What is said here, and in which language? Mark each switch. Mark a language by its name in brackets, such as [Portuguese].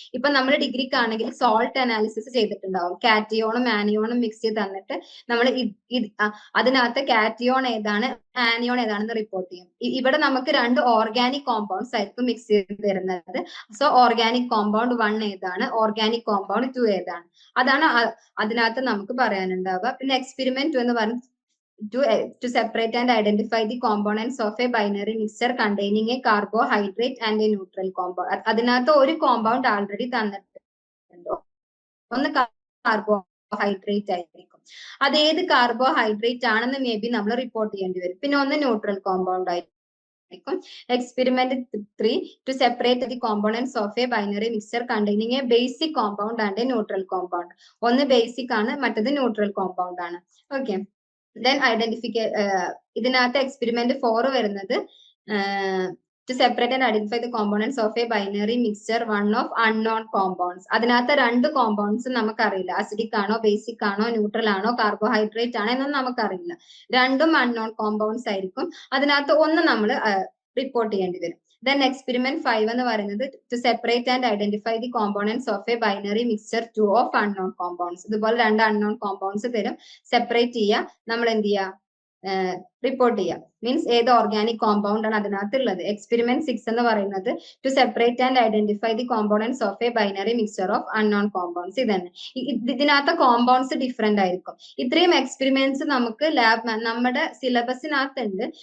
[Malayalam] ഇപ്പൊ നമ്മൾ ഡിഗ്രിക്കാണെങ്കിൽ salt analysis ചെയ്തിട്ടുണ്ടാവും. കാറ്റിയോണും ആനിയോണും മിക്സ് ചെയ്ത് തന്നിട്ട് നമ്മൾ അതിനകത്ത് കാറ്റിയോൺ ഏതാണ് ആനിയോൺ ഏതാണെന്ന് റിപ്പോർട്ട് ചെയ്യും. ഇവിടെ നമുക്ക് 2 ഓർഗാനിക് കോമ്പൗണ്ട്സ് ആയിരിക്കും മിക്സ് ചെയ്ത് തരുന്നത്. സോ ഓർഗാനിക് കോമ്പൗണ്ട് 1 ഏതാണ്, ഓർഗാനിക് കോമ്പൗണ്ട് 2 ഏതാണ്, അതാണ് അതിനകത്ത് നമുക്ക് പറയാനുണ്ടാവുക. പിന്നെ എക്സ്പെരിമെന്റ് 2 എന്ന് പറയുന്നത് [English] to separate and identify the components of a binary mixture containing a carbohydrate and a neutral compound. [Malayalam] അതിനകത്ത് ഒരു കോമ്പൗണ്ട് ആൾറെഡി തന്നിട്ടുണ്ടോ, ഒന്ന് കാർബോഹൈഡ്രേറ്റ് ആയിരിക്കും. അത് ഏത് കാർബോഹൈഡ്രേറ്റ് ആണെന്ന് മേ ബി നമ്മൾ റിപ്പോർട്ട് ചെയ്യേണ്ടി വരും. പിന്നെ ഒന്ന് ന്യൂട്രൽ കോമ്പൗണ്ട് ആയിരിക്കും. [English] Experiment 3 to separate the components of a binary mixture containing a basic compound and a neutral compound. [Malayalam] ഒന്ന് ബേസിക് ആണ്, മറ്റത് ന്യൂട്രൽ കോമ്പൗണ്ട് ആണ്. [English] okay, then [Malayalam] ഇതിനകത്ത് [English] experiment 4 [Malayalam] വരുന്നത് [English] to separate and identify the components of a binary mixture 1 of unknown compounds. [Malayalam] അതിനകത്ത് 2 compounds നമുക്കറിയില്ല, acidic ആണോ basic ആണോ ന്യൂട്രൽ ആണോ കാർബോഹൈഡ്രേറ്റ് ആണോ എന്നൊന്നും നമുക്കറിയില്ല. 2ഉം അൺനോൺ കോമ്പൗണ്ട്സ് ആയിരിക്കും. അതിനകത്ത് ഒന്ന് നമ്മൾ റിപ്പോർട്ട് ചെയ്യേണ്ടി വരും. [English] Then experiment 5 [Malayalam] എന്ന് പറയുന്നത് [English] to separate and identify the components of a binary mixture 2 of unknown compounds. [Malayalam] ഇതുപോലെ 2 unknown compounds തരും, സെപ്പറേറ്റ് ചെയ്യുക. നമ്മൾ എന്ത് ചെയ്യുക, റിപ്പോർട്ട് ചെയ്യാം. മീൻസ് ഏത് ഓർഗാനിക് കോമ്പൗണ്ട് ആണ് അതിനകത്തുള്ളത്. [English] experiment 6 [Malayalam] എന്ന് പറയുന്നത് [English] To separate and identify the components of a binary mixture of unknown compounds. [Malayalam] ഇതന്നെ ഇതിനകത്ത് കോമ്പൗണ്ട്സ് ഡിഫറെന്റ് ആയിരിക്കും. ഇത്രയും എക്സ്പെരിമെന്റ്സ് നമുക്ക് നമ്മുടെ സിലബസിനകത്തുണ്ട്.